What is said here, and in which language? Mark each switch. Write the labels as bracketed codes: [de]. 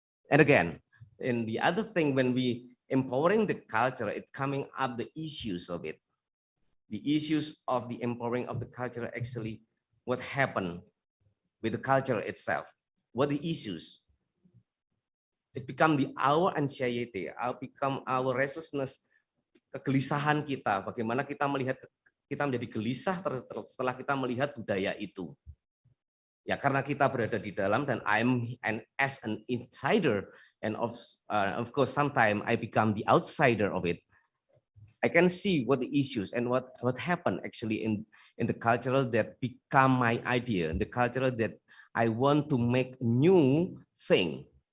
[en] And again, in the other thing, when we empowering the culture, it coming up the issues of it. The issues of the empowering of the culture, actually, what happened with the culture itself. What the issues? It become our anxiety, become our restlessness, [id] kegelisahan kita. Bagaimana kita melihat, kita menjadi gelisah setelah kita melihat budaya itu. Ya, karena kita berada di dalam, dan [en] as an insider, and of course sometimes I become the outsider of it. I can see what the issues and what happened actually in the cultural that become my idea, the cultural that I want to make new thing.